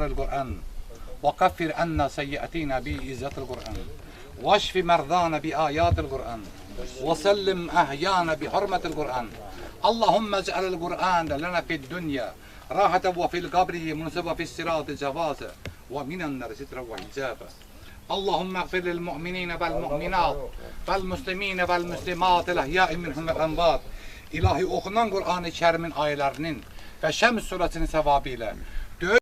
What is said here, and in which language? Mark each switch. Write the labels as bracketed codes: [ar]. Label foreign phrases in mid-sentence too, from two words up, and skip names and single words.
[ar] القرآن وكفر عنا سيئاتنا بعزة القرآن واشف مرضانا بآيات القرآن وسلم أحيانا بحرمة القرآن اللهم اجعل القرآن لنا في الدنيا راحة وفي القبر منصبة في الصراط جوازا ومن النار سترا وحجابا اللهم اغفر للمؤمنين والمؤمنات والمسلمين والمسlimat الأحياء منهم الأموات [az] İlahi okunan Kur'an-ı Kerim'in ayələrinin və Şəms surəsinin səvabı ilə